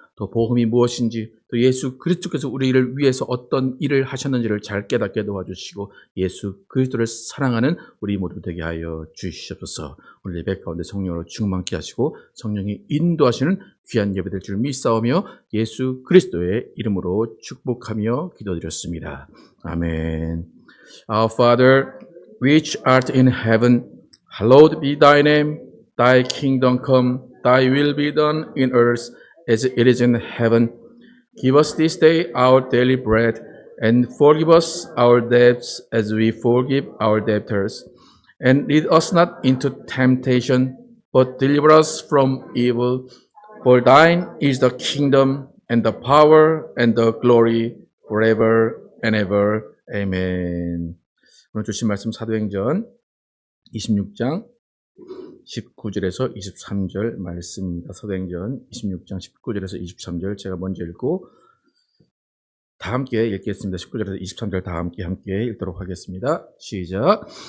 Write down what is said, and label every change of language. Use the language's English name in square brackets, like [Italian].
[Korean] 또 복음이 무엇인지, 또 예수 그리스도께서 우리를 위해서 어떤 일을 하셨는지를 잘 깨닫게 도와주시고, 예수 그리스도를 사랑하는 우리 모두 되게 하여 주시옵소서. 오늘 예배 가운데 성령으로 충만케 하시고 성령이 인도하시는 귀한 예배 될 줄 믿사오며 예수 그리스도의 이름으로 축복하며 기도드렸습니다. 아멘. [English] Our Father, which art in heaven, hallowed be thy name. Thy kingdom come, thy will be done in earth as it is in heaven. Give us this day our daily bread, and forgive us our debts as we forgive our debtors. And lead us not into temptation, but deliver us from evil. For thine is the kingdom, and the power, and the glory, forever and ever. Amen. [Korean] 오늘 주신 말씀 사도행전 26장 19절에서 23절 말씀입니다. 사도행전 26장 19절에서 23절 제가 먼저 읽고 다 함께 읽겠습니다. 19절에서 23절 다 함께 읽도록 하겠습니다. 시작.